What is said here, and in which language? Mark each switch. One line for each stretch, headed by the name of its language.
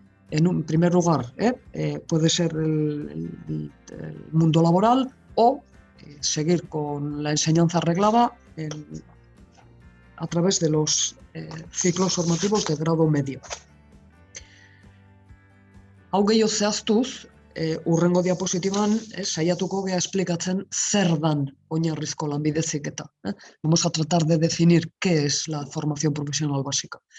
Spanish: En primer lugar, puede ser el mundo laboral o seguir con la enseñanza reglada a través de los ciclos formativos de grado medio.
Basque: Hau gehiago zehaztuz, hurrengo diapositiban saiatuko gea esplikatzen zer dan oinarrizko lanbide heziketa.
Spanish: Vamos a tratar de definir qué es la formación profesional básica.